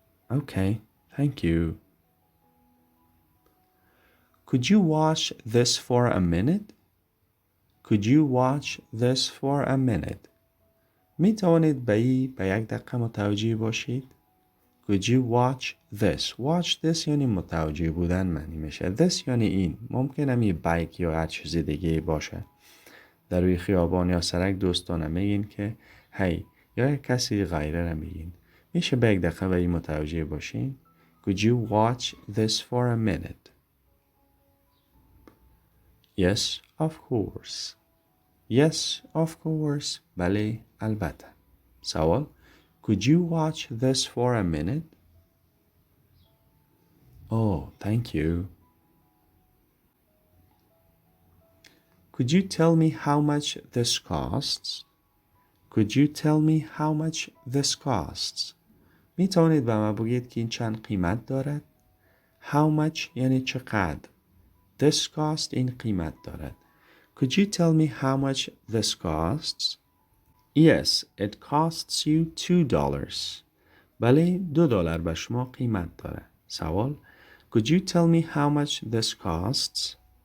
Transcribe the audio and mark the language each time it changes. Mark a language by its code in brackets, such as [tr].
[en] Okay, thank you. Could you watch this for a minute? Could you watch this for a minute? [fa] می توانید به یک دقیقه متوجه باشید؟ [en] Could you watch this? Watch this [fa] یعنی متوجه بودن معنی میشه. [en] This [fa] یعنی این. ممکنه می بایک یا هر چیز دیگه باشه. در روی خیابان یا سرک دوستانه میگین که هی یا کسی غیره رو میگین. میشه به یک دقیقه به این متوجه باشین. [en] Could you watch this for a minute? Yes, of course. Yes, of course. [fa] بله، البته. سوال. [en] Could you watch this for a minute? Oh, thank you. Could you tell me how much this costs? Could you tell me how much this costs? [fa] می توانید به من بگید که این چند قیمت دارد؟ [en] How much [fa] یعنی چقدر. [en] This cost [fa] این قیمت دارد. [en] Could you tell me how much this costs? Yes, it costs you $2. [fa] بله، $2 به شما قیمت داره. سوال. [en] Could you tell me how much this costs?